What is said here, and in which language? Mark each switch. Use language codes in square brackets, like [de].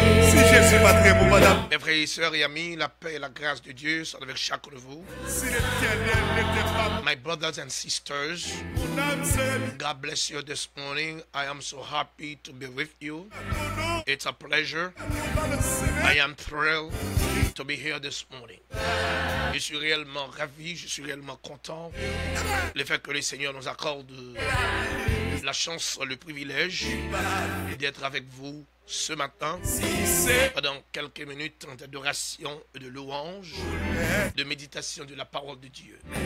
[fr] Si Jésus pas très bon, madame. Mes frères et sœurs et amis, la paix et la grâce de Dieu sont avec chacun de vous. Si l'Éternel n'était pas [en] My brothers and sisters, [fr] mon âme, c'est [en] God bless you this morning. I am so happy to be with you. It's a pleasure. I am thrilled to be here this morning. [fr] Je suis réellement ravi, je suis réellement content. Le fait que le Seigneur nous accorde la chance, le privilège d'être avec vous ce matin pendant quelques minutes d'adoration et de louange, de méditation de la parole de Dieu.